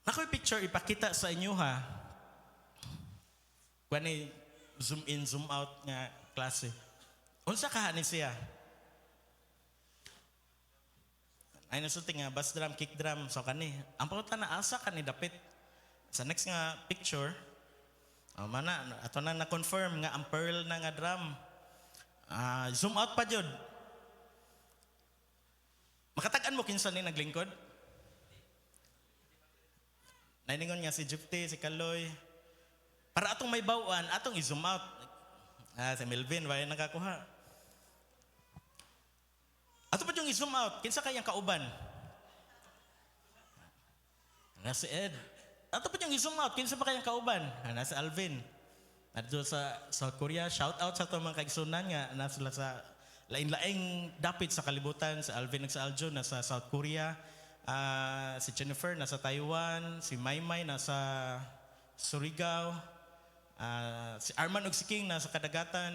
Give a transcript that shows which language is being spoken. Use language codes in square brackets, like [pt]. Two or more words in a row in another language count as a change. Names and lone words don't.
[ceb] picture ipakita sa inyo ha. Kani [en] zoom in, zoom out [ceb] nga klase. Unsa ka ni siya? Ay nasulti nga [en] bass drum, kick drum, [ceb] so kani. Ang pauta na asa kani dapit. Sa next nga picture, mana ato na confirm nga ang pearl na nga drum. [en] Zoom out [ceb] pa jud. Makatagan mo kinsa ni naglingkod? Naingon nga si Jupte, si Kaloy. Para atong may bawaan, atong i- [en] zoom out. [ceb] Si Melvin, wala nakakuha. Ato pa yung i- [en] zoom out, [ceb] kinsa kayang kauban? Si Ed. Ato pa yung i- [en] zoom out, [ceb] kinsa pa kayang kauban? Si Alvin. Nadto sa South Korea, [en] shout out [ceb] sa itong mga kaigsunan nga nasa sa lain-laing dapit sa kalibutan. Si Alvin sa Aljo nasa South Korea. Si Jennifer nasa Taiwan, si Maymay nasa Surigao, si Arman ug si King nasa kadagatan.